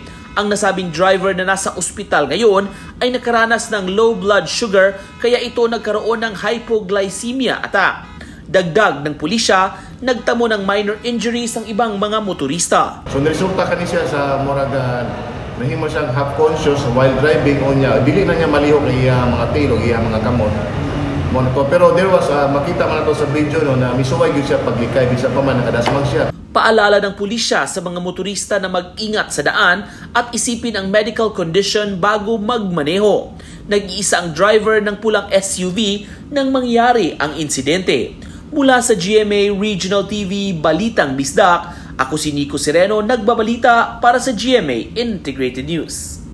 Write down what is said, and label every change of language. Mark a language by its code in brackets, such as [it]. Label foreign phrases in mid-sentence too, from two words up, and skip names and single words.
[tl] Ang nasabing driver na nasa ospital ngayon ay nakaranas ng [en] low blood sugar [tl] kaya ito nagkaroon ng [en] hypoglycemia attack. [tl] Dagdag ng pulisya, nagtamo ng [en] minor injuries [tl] ang ibang mga motorista. [ceb] So niresulta ka siya sa morada nahimo siyang [en] half conscious while driving [ceb] on niya. Dili na niya malihok iya mga tilog, iya mga kamot. Pero [en] there was [ceb] makita man nato sa video no na misuway gyud siya paglikay bisa pa man nakadasmag siya. [tl] Paalala ng pulisya sa mga motorista na mag-ingat sa daan at isipin ang medical condition bago magmaneho. Nag-iisa ang driver ng pulang SUV nang mangyari ang insidente. Mula sa GMA Regional TV Balitang Bisdak, ako si Nico Sereno nagbabalita para sa GMA Integrated News.